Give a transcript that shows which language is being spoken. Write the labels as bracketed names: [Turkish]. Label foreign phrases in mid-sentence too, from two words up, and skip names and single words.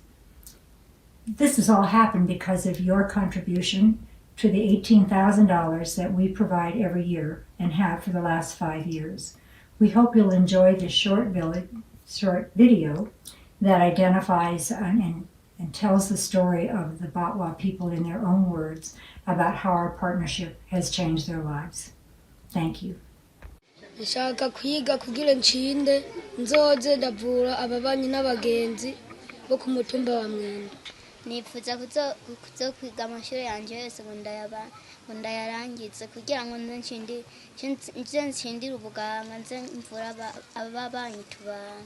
[English] This has all happened because of your contribution to the $18,000 that we provide every year and have for the last 5 years. We hope you'll enjoy this short video that identifies and tells the story of the Batwa people in their own words about how our partnership has changed their lives. Thank you. [Rundi] Nshaka kwiga kugira nshinde nzoze ndavura ababanyi n'abagenzi bo ku mutumba wa Mwendo. Nifuza kuzokwiga amashuri yanje yose ngo ndayarangize kugira ngo nze nshindire ubuganga nze mvura ababanyi tubana.